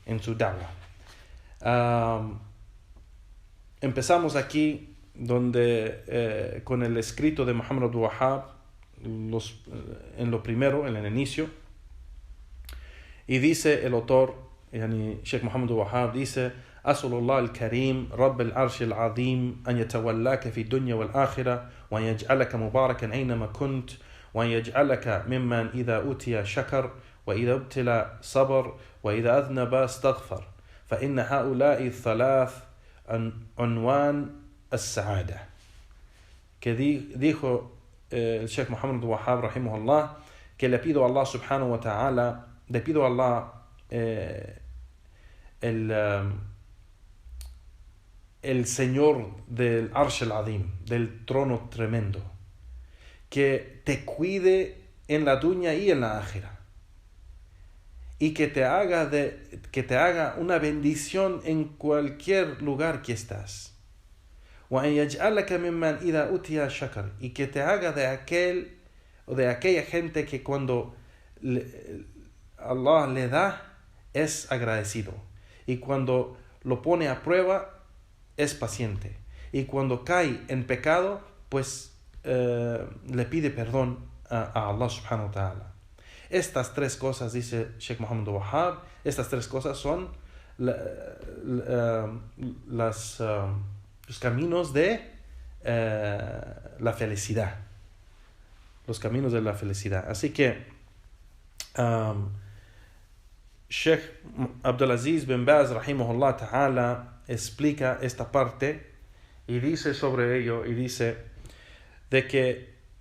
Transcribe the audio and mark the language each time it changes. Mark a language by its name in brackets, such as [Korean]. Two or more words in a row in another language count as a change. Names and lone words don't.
[Spanish] Empezamos aquí donde con el escrito de Muhammad Abdul Wahhab, en lo primero, en el inicio, y dice el autor, Sheikh Muhammad Abdul Wahhab, dice: [Arabic] أسأل الله الكريم رب العرش العظيم أن يتولاك في الدنيا والآخرة وأن يجعلك مباركا أينما كنت وأن يجعلك ممن إذا أوتي شكر وإذا ابتلى صبر وإذا أذنب استغفر فإن هؤلاء الثلاث عنوان السعادة. [Spanish] Que dijo el Sheikh Muhammad Abdul Wahhab rahimahullah, que le pido a Allah [Arabic] سبحانه وتعالى, [Spanish] le pido a Allah el Señor del [Arabic] العرش العظيم, [Spanish] del trono tremendo, que te cuide en la dunya y en la ákhira, y que te haga una bendición en cualquier lugar que estás. [Arabic] وَأَنْ يَجْعَلَكَ مِمَّنْ إِذَا أُتِيَ شَكَرَ, [Spanish] y que te haga de aquel o de aquella gente que cuando Allah le da es agradecido, y cuando lo pone a prueba es paciente, y cuando cae en pecado pues le pide perdón a Allah [Arabic] سبحانه وتعالى. [Spanish] Estas tres cosas, dice Sheikh Muhammad Wahab, estas tres cosas son los caminos de la felicidad. Los caminos de la felicidad. Así que Sheikh Abdulaziz bin Baz [Arabic] رحمه الله تعالى [Spanish] explica esta parte y dice sobre ello, y dice de que